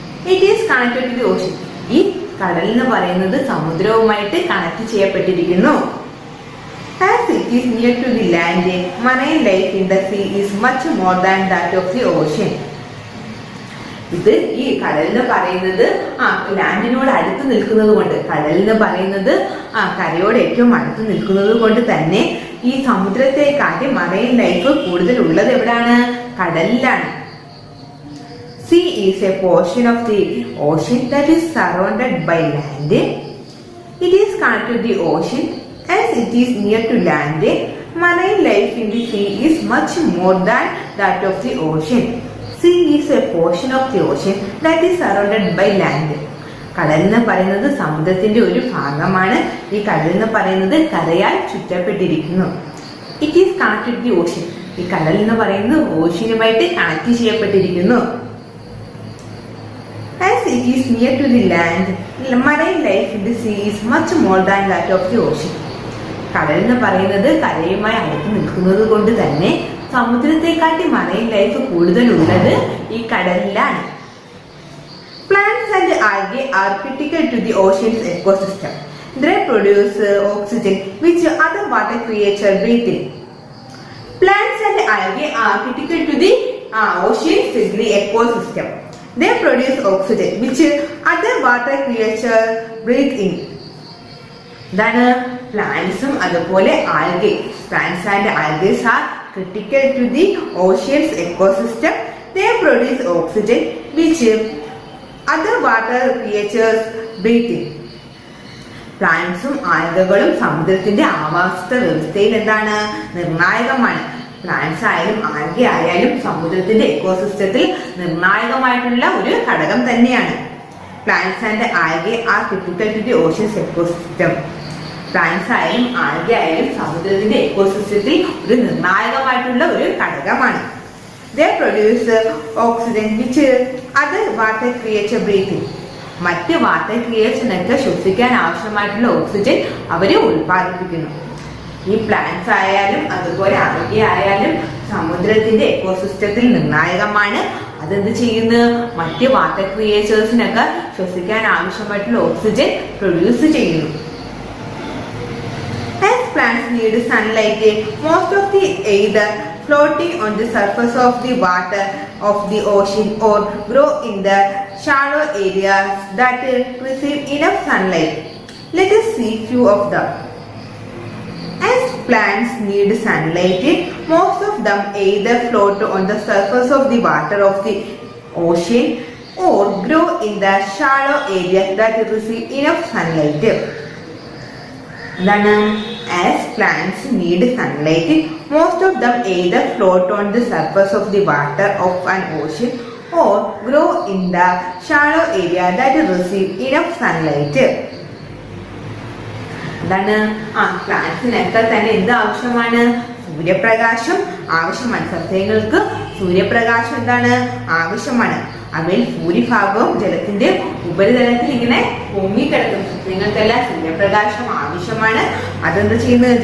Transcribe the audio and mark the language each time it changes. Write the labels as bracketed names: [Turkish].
[English] It is connected to the ocean. [Malayalam] ഈ കടൽ എന്ന് പറയുന്നത് സമുദ്രവുമായിട്ട് കണക്ട് ചെയ്യപ്പെട്ടിരിക്കുന്നു. [English] As it is near to the land, marine life in the sea is much more than that of the ocean. [Malayalam] ഇത് ഈ കടൽ എന്ന് പറയുന്നത് ലാൻഡിനോട് അടുത്ത് നിൽക്കുന്നത് കൊണ്ട്, കടൽ എന്ന് പറയുന്നത് കരയോട് ഏറ്റവും അടുത്ത് നിൽക്കുന്നത് കൊണ്ട് തന്നെ ഈ സമുദ്രത്തെക്കാട്ടി മറൈൻ ലൈഫ് കൂടുതൽ ഉള്ളത് എവിടാണ്? കടലിലാണ്. [English] Sea is a portion of the ocean that is surrounded by land. It is connected to the ocean. As it is near to land, marine life in the sea is much more than that of the ocean. Sea is a portion of the ocean that is surrounded by land. [Malayalam] കടൽ എന്ന് പറയുന്നത് സമുദ്രത്തിന്റെ ഒരു ഭാഗമാണ്. ഈ കടൽ എന്ന് പറയുന്നത് കരയാൽ ചുറ്റപ്പെട്ടിരിക്കുന്നു. [English] It is connected to the ocean. [Malayalam] ഈ കടൽ എന്ന് പറയുന്നത് ഓഷ്യനുമായിട്ട് കണക്ട് ചെയ്യപ്പെട്ടിരിക്കുന്നു. [English] As it is near to the land, marine life in the sea is much more than that of the ocean. [Malayalam] കടൽ എന്ന് പറയുന്നത് കരയുമായി അടുത്ത് നിൽക്കുന്നത് കൊണ്ട് തന്നെ സമുദ്രത്തെക്കാട്ടി മറൈൻ ലൈഫ് കൂടുതലുള്ളത് ഈ കടലിലാണ്. [English] Plants and algae are critical to the ocean's ecosystem. They produce oxygen which other water creatures breathe in. Plants and algae are critical to the ocean's ecosystem. They produce oxygen which other water creatures breathe in. [Malayalam] ഇതാണ് പ്ലാന്റ്സും അതുപോലെ algae. [English] Plants and algaes are critical to the ocean's ecosystem. They produce oxygen which other water creatures breathe in. [Malayalam] പ്ലാന്റ്സും ആൽഗകളും സമുദ്രത്തിന്റെ ആവാസ വ്യവസ്ഥയിൽ എന്താണ്? നിർണായകമാണ്. Plants ആയാലും algae ആയാലും സമുദ്രത്തിന്റെ എക്കോസിസ്റ്റത്തിൽ നിർണായകമായിട്ടുള്ള ഒരു ഘടകം തന്നെയാണ്. [English] Plants and algae are critical to the ocean's ecosystem. [Malayalam] Plants ആയാലും ആൽഗെ ആയാലും സമുദ്രത്തിന്റെ എക്കോസിസ്റ്റത്തിൽ ഒരു നിർണായകമായിട്ടുള്ള ഒരു ഘടകമാണ്. [English] They produce oxygen which other water creatures breathe in. [Malayalam] മറ്റ് വാട്ടർ ക്രിയേഷനൊക്കെ ശ്വസിക്കാൻ ആവശ്യമായിട്ടുള്ള ഓക്സിജൻ അവര് ഉൽപ്പാദിപ്പിക്കുന്നു. ഈ പ്ലാന്റ്സ് ആയാലും അതുപോലെ ആൽഗെ ആയാലും സമുദ്രത്തിന്റെ എക്കോസിസ്റ്റത്തിൽ നിർണായകമാണ്. അതെന്ത് ചെയ്യുന്നു? മറ്റ് വാട്ടർ ക്രിയേച്ചേഴ്സിനൊക്കെ ശ്വസിക്കാൻ ആവശ്യമായിട്ടുള്ള ഓക്സിജൻ പ്രൊഡ്യൂസ് ചെയ്യുന്നു. [English] As plants need sunlight, most of the either floating on the surface of the water of the ocean or grow in the shallow areas that receive enough sunlight. Let us see few of them. As plants need sunlight, most of them either float on the surface of the water of the ocean or grow in the shallow areas that receive enough sunlight. Then, as plants need sunlight, most of them either float on the surface of the water of an ocean or grow in the shallow area that receive enough sunlight. [Malayalam] എന്താണ്? പ്ലാന്റ്സിനൊക്കെ തന്നെ എന്ത് ആവശ്യമാണ്? സൂര്യപ്രകാശം ആവശ്യമാണ്. സസ്യങ്ങൾക്ക് സൂര്യപ്രകാശം എന്താണ്? ആവശ്യമാണ്. അവയിൽ ഭൂരിഭാഗവും ജലത്തിന്റെ ഉപരിതലത്തിൽ ഇങ്ങനെ പൊങ്ങിക്കിടക്കും. സസ്യങ്ങൾക്കെല്ലാം സൂര്യപ്രകാശം ആവശ്യമാണ്. അതെന്ത് ചെയ്യുന്നത്?